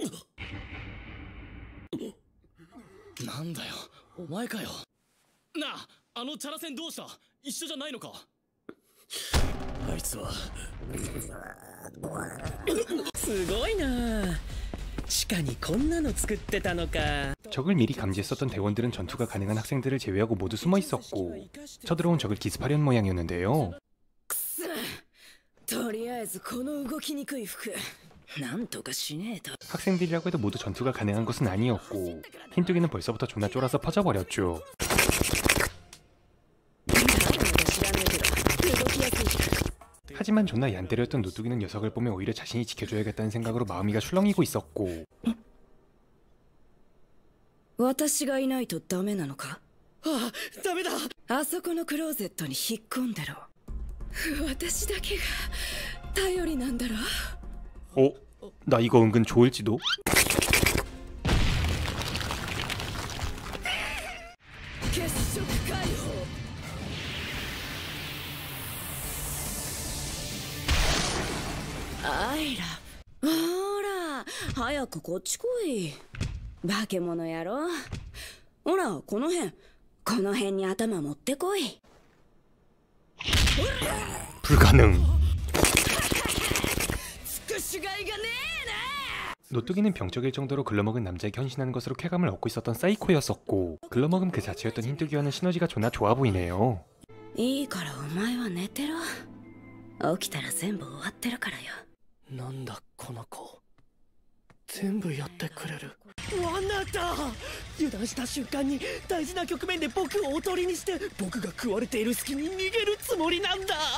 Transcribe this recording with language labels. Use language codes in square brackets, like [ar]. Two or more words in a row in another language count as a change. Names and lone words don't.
[ja] なんだよ、お前かよ。なあ、あのチャラ戦どうした？一緒じゃないのか？あいつはすごいな。地下にこんなの作ってたのか。 [ko] 적을 미리 감지했었던 대원들은 전투가 가능한 학생들을 제외하고 모두 숨어 있었고 쳐들어온 적을 기습하려는 모양이었는데요. [ja] とりあえずこの動きにくい服なんとかしねえと。 [ko] 학생들이라고 해도 모두 전투가 가능한 것은 아니었고 흰뚜기는 벌써부터 존나 쫄아서 퍼져버렸죠. 하지만 존나 얀데레였던 노뚜기는 녀석을 보며 오히려 자신이 지켜줘야겠다는 생각으로 마음이가 출렁이고 있었고, [ja] 私がいないとダメなのか？あ、ダメだ。あそこのクローゼットに引っ込んでろ。私だけが頼りなんだろ。 [ko] 나 이거 은근 좋을지도? [ja] 血色解放。アイラ、ほら早早くこっち来い。化け物やろ。ほら、この辺に頭持ってこい。 [ko] 불가능. [ja] つくしがいがねえな。 [ko] 노뚜기는 병적일 정도로 글러먹은 남자에게 헌신하는 것으로 쾌감을 얻고 있었던 사이코였었고, 글러먹음 그 자체였던 흰뚜기와는 시너지가 존나 좋아 보이네요. [ja] いいからお前は寝てろ。起きたら全部終わってるからよ。なんだこの子、全部やってくれる。ワンナッタ油断した瞬間に大事な局面で僕をおとりにして、僕が食われている隙に逃げるつもりなんだ。